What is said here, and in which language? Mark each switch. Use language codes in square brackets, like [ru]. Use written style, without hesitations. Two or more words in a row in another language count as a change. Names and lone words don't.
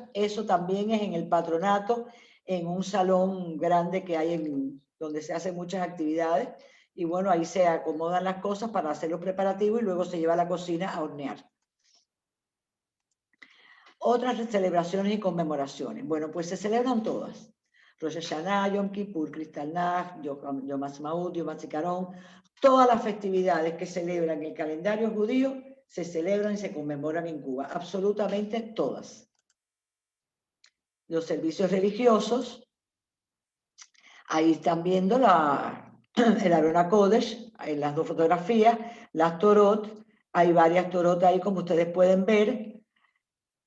[es] Eso también es en el patronato, en un salón grande que hay donde se hacen muchas actividades. Y bueno, ahí se acomodan las cosas para hacer los preparativos y luego se lleva a la cocina a hornear. Otras celebraciones y conmemoraciones. Bueno, pues se celebran todas. Rosh Hashanah, Yom Kippur, Kristallnacht, Yom Ha'atzmaut, Yom HaZikaron, todas las festividades que celebran el calendario judío se celebran y se conmemoran en Cuba, absolutamente todas. Los servicios religiosos, ahí están viendo el [he] ארון הקודש, [es] en las 2 fotografías, las Torot, hay varias Torot ahí como ustedes pueden ver.